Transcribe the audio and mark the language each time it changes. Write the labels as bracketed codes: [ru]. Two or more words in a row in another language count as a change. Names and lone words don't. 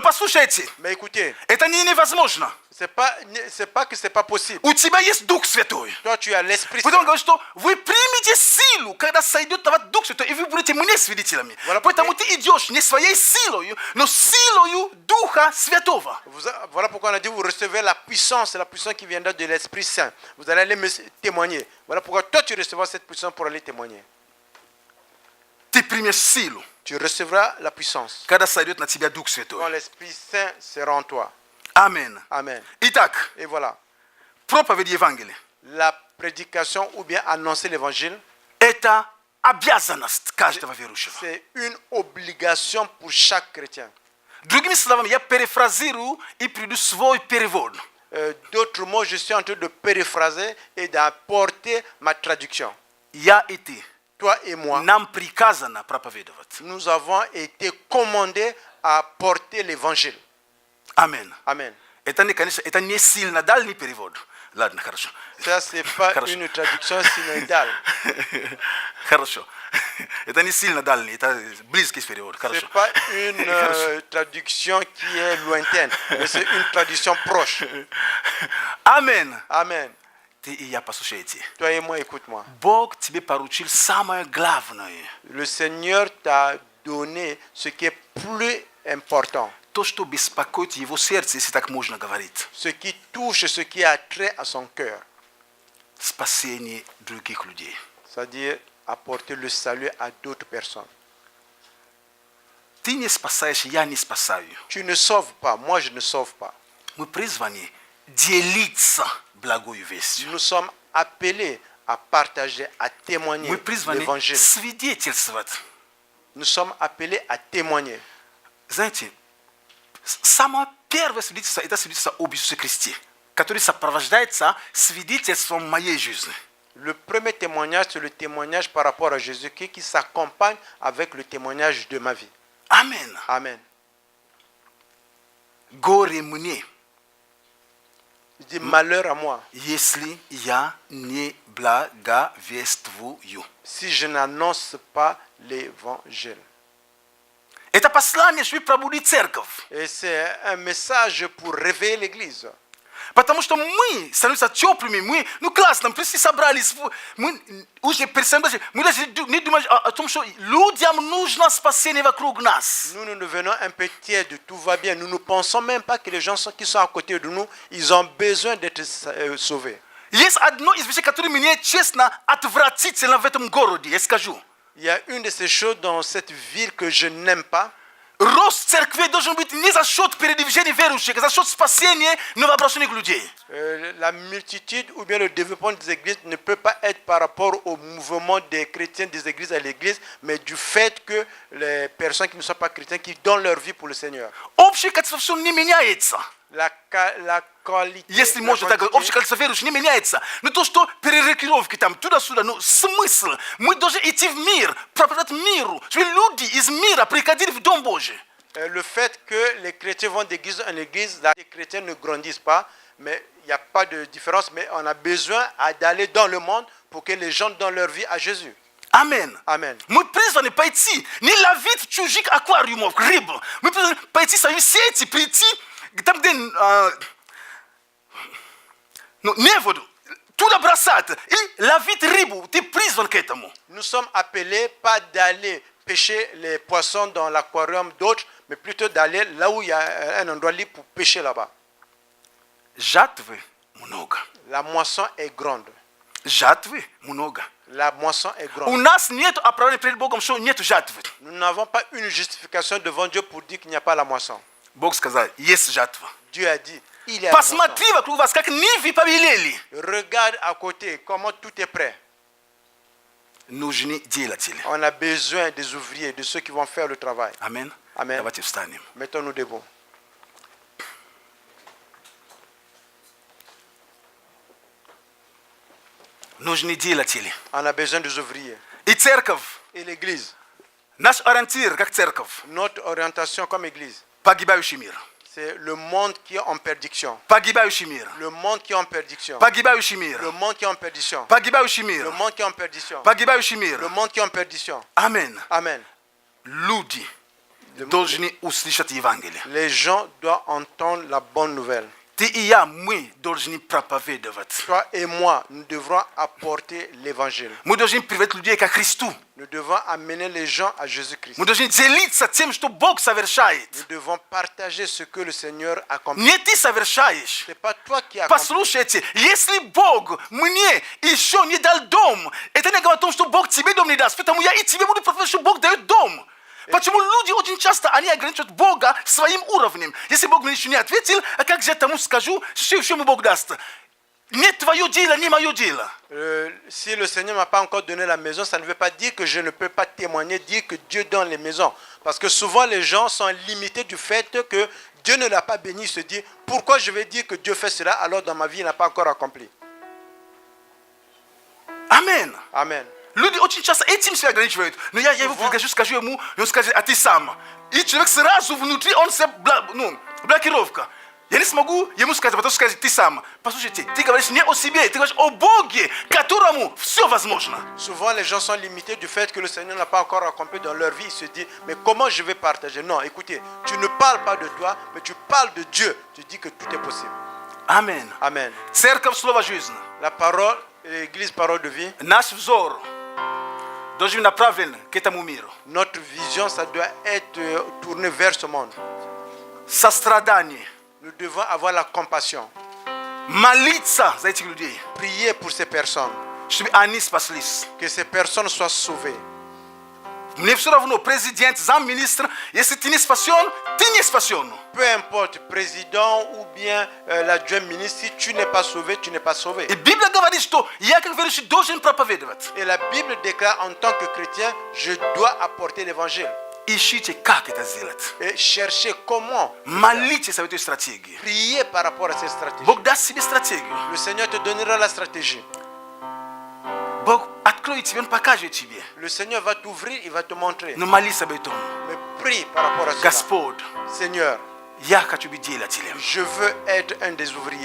[ru] Но послушайте, [fr] Mais écoutez, [ru] это невозможно. [fr] c'est pas que c'est pas possible. [ru] У тебя есть Дух Святой. [fr] Toi, tu as l'Esprit [ru] Поэтому он [fr] Saint. [ru] говорит, что вы примете силу, когда сойдет на вас Дух Святой, и вы будете мне свидетелями. [fr] Voilà [ru] Поэтому [fr] pourquoi- [ru] ты идешь не своей силою, но силою Духа Святого. [fr] Voilà pourquoi on a dit, vous recevez la puissance qui viendra de l'Esprit Saint. Vous allez aller me témoigner. Voilà pourquoi toi, tu recevras cette puissance pour aller témoigner. [ru] Ты примешь силу, [fr] Tu recevras la puissance [ru] когда сойдет на тебя Дух [fr] quand [ru] Святой. [fr] l'Esprit Saint sera en toi. [ru] Аминь. [fr] Amen. [ru] Итак, [fr] Et voilà, [ru] проповедь Евангелия [fr] la prédication ou bien annoncer l'évangile, – [ru] это обязанность каждого верующего. [fr] c'est une obligation pour chaque chrétien. [ru] Другими словами, я перефразирую и приду свой перевод. [fr] D'autres mots, je suis en train de péréphraser et d'apporter ma traduction. [ru] Я и ты. [fr] Toi et moi, [ru] Нам приказано проповедовать. [fr] nous avons été commandés à porter l'évangile. [ru] Аминь. [fr] Amen. [ru] Это не, конечно, это не сильно дальний перевод. Ладно, хорошо. [fr] Ça, ce n'est pas [ru] Хорошо. [fr] une traduction synodale. [ru] Хорошо. Это не сильно дальний, это близкий перевод. [fr] Ce [ru] Хорошо. [fr] n'est pas une traduction qui est lointaine, mais c'est une traduction proche. [ru] Аминь. [fr] Amen. [ru] Ты и я послушайте. [fr] Toi et moi, écoute-moi. [ru] Бог тебе поручил самое главное. [fr] Le Seigneur t'a donné ce qui est plus important, [ru] То, что беспокоит его сердце, если так можно говорить. [fr] ce qui touche, ce qui a trait à son cœur, [ru] Спасение других людей. [fr] c'est-à-dire apporter le salut à d'autres personnes. [ru] Ты не спасаешь, я не спасаю. [fr] Tu ne sauves pas, moi je ne sauve pas. [ru] Мы призваны делиться благою вестью. [fr] Nous sommes appelés à partager, à témoigner [ru] Мы призваны [fr] l'évangile. [ru] свидетельствовать. [fr] Nous sommes appelés à témoigner. [ru] Знаете, самое первое свидетельство – это свидетельство об Иисусе Христе, которое сопровождается свидетельством моей жизни. [fr] Le premier témoignage, c'est le témoignage par rapport à Jésus-Christ qui s'accompagne avec le témoignage de ma vie. [ru] Аминь. [fr] Amen. [ru] Горе мне, [fr] Il dit malheur à moi [ru] если я не благовествую. [fr] si je n'annonce pas l'évangile. [ru] Это послание, чтобы пробудить церковь. [fr] Et c'est un message pour réveiller l'église. [ru] Потому что мы становимся теплыми, мы, ну классно, пришли, собрались, мы уже пересмотрели, мы даже не думаем о том, что людям нужно спасение вокруг нас. [fr] Nous devenons un peu tièdes, tout va bien. Nous ne pensons même pas que les gens qui sont à côté de nous, ils ont besoin d'être sauvés. [ru] Есть одно из вещей, которое мне, честно, отвратительно в этом городе, я скажу. [fr] Il y a une de ces choses dans cette ville que je n'aime pas. [ru] Рост церкви должен быть не за счет передвижения верующих, а за счет спасения новообращенных людей. [fr] La multitude ou bien le développement des églises ne peut pas être par rapport au mouvement des chrétiens des églises à l'église, mais du fait que les personnes qui ne sont pas chrétiens, qui donnent leur vie pour le Seigneur. [ru] Общее количество все не меняется. [fr] La qualité, [ru] Если [fr] la [ru] можно так говорить, [fr] quantité, [ru] общее количество верующих не меняется. Но то, что перерекировки там, туда-сюда, ну смысл. Мы должны идти в мир, проповедовать миру, чтобы люди из мира приходили в Дом Божий. [fr] le fait que les chrétiens vont d'église en église, les chrétiens ne grandissent pas, mais il n'y a pas de différence, mais on a besoin d'aller dans le monde pour que les gens donnent leur vie à Jésus. [ru] Аминь. [fr] Amen. [ru] Мы призваны пойти, не ловить в чужих аквариумов рыбу. Мы призваны пойти в свои сети, прийти там, где не воду, туда бросать и ловить рыбу. Ты призван к этому. [fr] Nous sommes appelés pas d'aller pêcher les poissons dans l'aquarium d'autres, mais plutôt d'aller là où il y a un endroit libre pour pêcher là-bas. [ru] Жатвы много. [fr] La moisson est grande. [ru] Жатвы много. [fr] La moisson est [ru] У [fr] grande. [ru] нас нет оправдания перед Богом, что нет жатвы. [fr] Nous n'avons pas une justification devant Dieu pour dire qu'il n'y a pas la moisson. [ru] Бог сказал, есть жатва. [fr] Dieu a dit, il y a la moisson. [ru] Посмотри вокруг вас, как нивы побелели. [fr] Regarde à côté comment tout est prêt. [ru] Нужны делатели. [fr] On a besoin des ouvriers, de ceux qui vont faire le travail. [ru] Аминь. [fr] Amen. [ru] Давайте встанем. [fr] Mettons-nous debout. [ru] нужны делатели. [fr] On a besoin des ouvriers. [ru] И церковь, [fr] Et l'église, [ru] наш ориентир как церковь, [fr] notre orientation comme église, [ru] погибающий мир. [fr] c'est le monde qui est en perdition. [ru] Погибающий мир. [fr] Le monde qui est en perdition. [ru] Погибающий мир. [fr] Le monde qui est en perdition. [ru] Погибающий [fr] Le [ru] мир. [fr] monde qui est en perdition. [ru] Погибающий мир. [fr] Le monde qui est en perdition. [ru] Амен. [fr] Amen. [ru] Люди должны услышать Евангелие. [fr] Les gens doivent entendre la bonne nouvelle. [ru] Ты и я, мы должны проповедовать. [fr] Toi et moi, nous devrons apporter l'évangile. [ru] Мы должны приводить людей ко Христу. [fr] Nous devons amener les gens à Jésus-Christ. [ru] Мы должны делиться тем, что Бог совершает. [fr] Nous devons partager ce que le Seigneur accomplit. [ru] Не ты совершаешь. [fr] Ce n'est pas toi qui accomplis. [ru] Послушайте, если Бог мне еще не дал дом, это не говорит о том, что Бог тебе дом не даст. Поэтому я и тебе буду проповедовать, что Бог дает дом. Почему люди очень часто они ограничивают Бога своим уровнем? Если Бог мне еще не ответил, а как же я тому скажу, что еще ему Бог даст? Не твое дело, не мое дело. [fr] Si le Seigneur ne m'a pas encore donné la maison, ça ne veut pas dire que je ne peux pas témoigner, dire que Dieu donne les maisons. Parce que souvent les gens sont limités du fait que Dieu ne l'a pas béni. Ils se disent, pourquoi je vais dire que Dieu fait cela alors dans ma vie il n'a pas encore accompli. Amen. Amen. [ru] Люди очень часто этим себя ограничивают. Но я его скажу ему, и он скажет, а ты сам. И человек сразу внутри, он себя, блокировка. Я не смогу ему сказать, потому что сказать, ты сам. Послушайте, ты говоришь не о себе, ты говоришь о Боге, которому все возможно. [fr] Souvent les gens sont limités du fait que le Seigneur n'a pas encore accompli dans leur vie. Ils se disent, mais comment je vais partager? Non, écoutez, tu ne parles pas de toi, mais tu parles de Dieu. Tu dis que tout est possible. Amen. Amen. [ru] Церковь слово жизни. [fr] La parole, l'église parole de vie. [ru] Наш взор должен направлен к этому миру. [fr] Notre vision, ça doit être tourné vers ce monde. [ru] Сострадание. [fr] Nous devons avoir la compassion. [ru] Молиться за этих людей. [fr] Prier pour ces personnes. [ru] Чтобы они спаслись. [fr] Que ces personnes soient sauvées. [ru] Мне все равно, президент, замминистр, если ты не спасен, ты не спасен. [fr] Peu importe, président ou bien l'adjoint ministre, si tu n'es pas sauvé, tu n'es pas sauvé. [ru] И Библия говорит, что я как верующий должен проповедовать. [fr] Et la Bible déclare en tant que chrétien, je dois apporter l'évangile. [ru] Ищите, как это сделать. [fr] Et chercher comment. [ru] Молитесь об этой стратегии. [fr] Prier par rapport à cette stratégie. [ru] Бог даст себе стратегию. [fr] Le Seigneur te donnera la stratégie. [ru] Бог откроет тебе, Он покажет тебе. [fr] Le Seigneur va t'ouvrir, il va te montrer. [ru] Но молись об этом. [fr] Mais prie par rapport à cela. [ru] Господь, [fr] Seigneur, [ru] я хочу быть делателем. [fr] je veux être un des ouvriers.